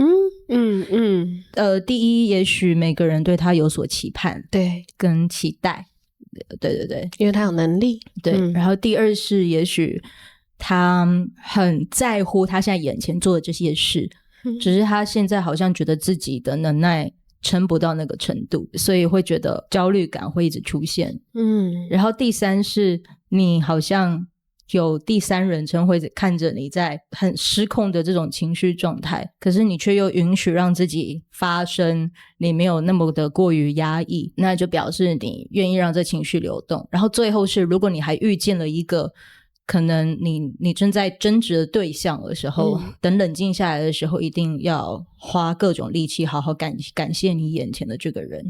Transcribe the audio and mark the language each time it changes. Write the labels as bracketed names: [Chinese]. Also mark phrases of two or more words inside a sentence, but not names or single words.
[Chinese] 第一，也許每個人對他有所期盼，對，跟期待。對，因為他有能力。對，然後第二是也許他很在乎他現在眼前做的這些事，只是他現在好像覺得自己的能耐撐不到那個程度，所以會覺得焦慮感會一直出現。然後第三是你好像有第三人稱會看着你在很失控的這種情緒狀態，可是你卻又允許讓自己發生，你沒有那麼的過於壓抑，那就表示你願意讓這情緒流動。然後最後是，如果你還遇見了一個可能你正在爭執的對象的時候，等冷靜下來的時候，一定要花各種力氣好好感謝你眼前的這個人。